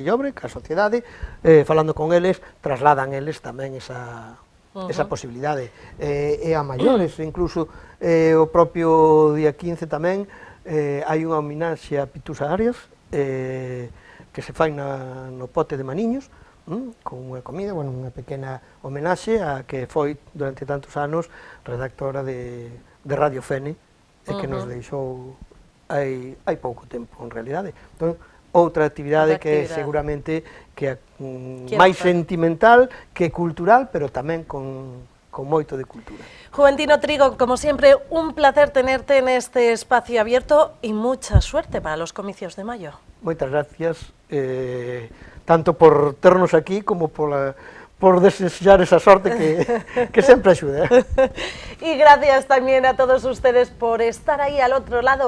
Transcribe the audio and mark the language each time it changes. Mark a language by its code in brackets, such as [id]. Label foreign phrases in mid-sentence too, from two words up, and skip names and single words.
[gl] Sillobre, que a sociedade, falando con eles, trasladan eles tamén esa posibilidade, e a maiores, incluso o propio día 15 tamén hai unha homenaxe a Pitusa Arias que se fai no pote de Maniños, con unha comida, unha pequena homenaxe a que foi durante tantos anos redactora de Radio Fene e que nos deixou hai pouco tempo, en realidade. Entón, outra actividade que seguramente que é máis sentimental que cultural, pero tamén con moito de cultura. [es] Juventino Trigo, como siempre, un placer tenerte en este espacio abierto y mucha suerte para los comicios de mayo. [gl] Moitas gracias, tanto por ternos aquí como por desear esa sorte que sempre axuda. [es] Y gracias también a todos ustedes por estar ahí al otro lado.